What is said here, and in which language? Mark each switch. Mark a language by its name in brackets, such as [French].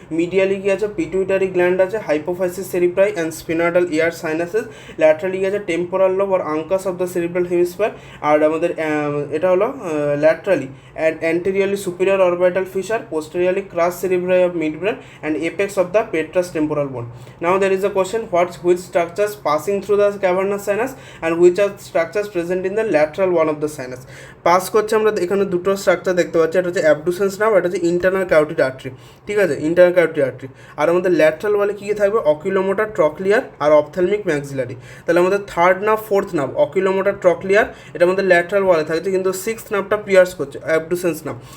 [Bangla] Medially কি আছে, pituitary gland আছে, হাইপোফাইসিস সেরিব্রাই অ্যান্ড স্পিনয়েডাল ইয়ার সাইনাসেস। ল্যাটারালি আছে temporal lobe আর আঙ্কাস of the cerebral hemisphere. আর আমাদের এটা হলো laterally anteriorly superior orbital fisher, posteriorly ক্রাস সেরিব্রাই of mid brain and apex of the পেট্রাস temporal বোন। [English] Now there is a question, which structures passing through the cavernous sinus and which are structures present in the lateral one of the sinus? [Bangla] Pass করছে আমরা এখানে দুটো structure দেখতে পাচ্ছি, এটা হচ্ছে abducens nerve, এটা হচ্ছে ইন্টারনাল ক্যারোটিড আর্টারি, ঠিক আছে, ইন্টারনাল ক্যারোটিড আর্টারি। আর আমাদের ল্যাটারাল ওয়ালে কী থাকবে, অকিলোমোটর, ট্রক্লিয়ার আর অপথ্যালমিক ম্যাক্সিলারি। তাহলে আমাদের third nerve, fourth nerve, অকিলোমোটর, trochlear, এটা আমাদের ল্যাটারাল ওয়ালে থাকছে, কিন্তু সিক্সথ নার্ভটা পিয়ার্স করছে, অ্যাবডুসেন্স নার্ভ।